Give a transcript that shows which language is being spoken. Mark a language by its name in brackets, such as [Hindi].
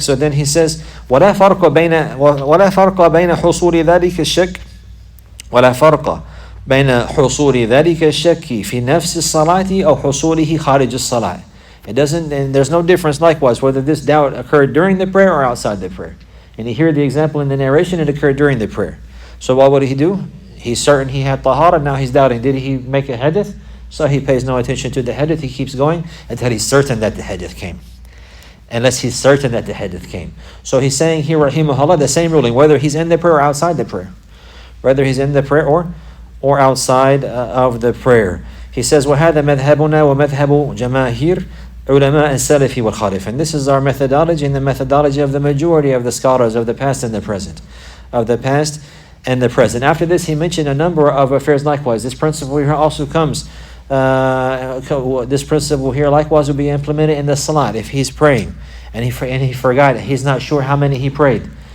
[English] So then he says, [Arabic] ولا فرق بين حصول ذلك الشك ولا فرق بين حصول ذلك الشك في نفس الصلاة أو حصوله خارج الصلاة. [English] It doesn't, and there's no difference likewise whether this doubt occurred during the prayer or outside the prayer. And you hear the example in the narration, it occurred during the prayer. So what would he do? He's certain he had tahara, now he's doubting. Did he make a hadith? So he pays no attention to the hadith, he keeps going until he's certain that the hadith came. Unless he's certain that the hadith came. So he's saying here, rahimahullah, the same ruling, whether he's in the prayer or outside the prayer. Whether he's in the prayer or outside of the prayer. He says, [Arabic] وَهَذَا مَذْهَبُنَا وَمَذْهَبُ جَمَاهِيرِ عُلَمَاء السَّلَفِ وَالْخَالِفِ. [English] And this is our methodology and the methodology of the majority of the scholars of the past and the present. Of the past and the present. After this, he mentioned a number of affairs likewise. This principle here also comes. This principle here likewise will be implemented in the salat. If he's praying and he forgot, he's not sure how many he prayed.